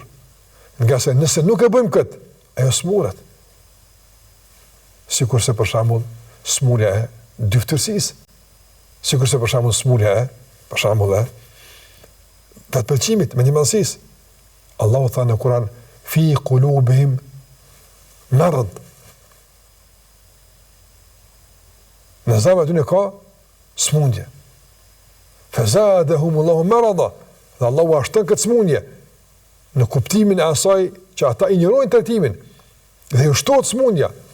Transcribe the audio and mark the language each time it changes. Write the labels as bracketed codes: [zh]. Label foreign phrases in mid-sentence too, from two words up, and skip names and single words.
[sq] Nga se nëse nuk e bëjmë këtë, ajo smuret. Sikurse për shembull smurja e dyftërsisë. Sikurse për shembull smurja e, për shembull vetpëlqimit, mendimallësisë. Allahu tha në Kur'an, [ar] في قلوبهم مرض. [sq] Në zemrat e tyre ka smundje. [ar] فزادهم الله مرضا. [sq] Dhe Allahu ashton këtë smundje në kuptimin e asaj që ata injorojnë trajtimin dhe ju shtohet smundja.